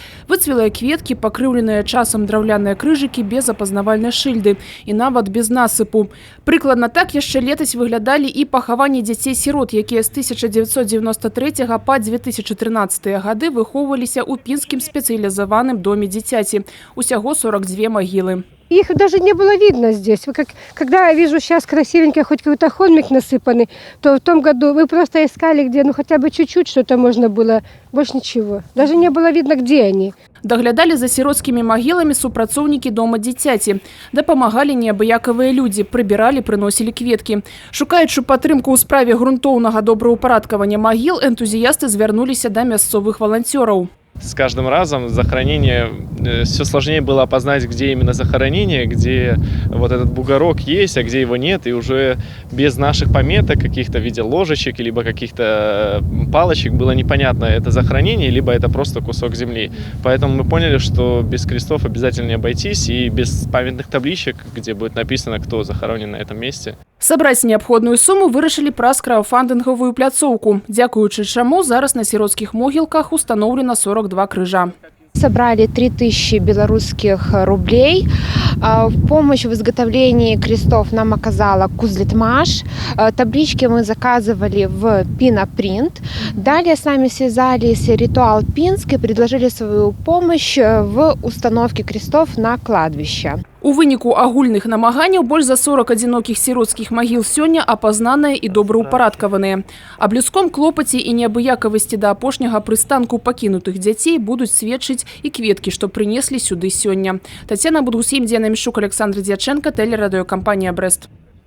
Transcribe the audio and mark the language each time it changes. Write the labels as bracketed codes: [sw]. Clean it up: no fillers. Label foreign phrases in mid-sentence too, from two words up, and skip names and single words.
[be] Выцвелыя кветкі, пакрыўленыя часам драўляныя крыжыкі без апазнавальнай шыльды і нават без насыпу. Прыкладна так яшчэ летась выглядалі і пахаванні дзяцей-сірот, якія з 1993 па 2013 гады выхоўваліся ў пінскім спецыялізаваным доме дзіцяці. Усяго 42 могилы. [ru] Их даже не было видно здесь. Когда я вижу сейчас красивенький хоть какой-то холмик насыпанный, то в том году мы просто искали, где хотя бы чуть-чуть что-то можно было, больше ничего. Даже не было видно, где они. [be] Даглядалі за сіроцкімі магіламі супрацоўнікі дома дзіцяці. Дапамагалі неабыякавыя людзі, прыбіралі, прыносілі кветкі. Шукаючы падтрымку ў справе грунтоўнага добраўпарадкавання магіл, энтузіясты звярнуліся да мясцовых валанцёраў. [ru] С каждым разом захоронение все сложнее было опознать, где именно захоронение, где вот этот бугорок есть, а где его нет. И уже без наших пометок, каких-то в виде ложечек, либо каких-то палочек, было непонятно, это захоронение, либо это просто кусок земли. Поэтому мы поняли, что без крестов обязательно не обойтись, и без памятных табличек, где будет написано, кто захоронен на этом месте. [be] Сабраць неабходную суму вырашылі праз краўдфандынгавую пляцоўку, дзякуючы чаму зараз на сіроцкіх могілках установлена 42 крыжа. [ru] Собрали 3000 белорусских рублей. В помощь в изготовлении крестов нам оказала Кузлитмаш. Таблички мы заказывали в Пинопринт. Далее с нами связались Ритуал Пинск и предложили свою помощь в установке крестов на кладбище. [be] У выніку агульных намаганняў больш за 40 адзінокіх сіроцкіх магіл сёння апазнаныя і добраўпарадкаваныя. Аб людском клопаце і неабыякавасці да апошняга прыстанку пакінутых дзяцей будуць сведчыць і кветкі, што прынеслі сюды сёння. Тацяна Будгусім, Дзена Мішук, Александр Дзячэнка, тэлерадыёкампанія «Брэст».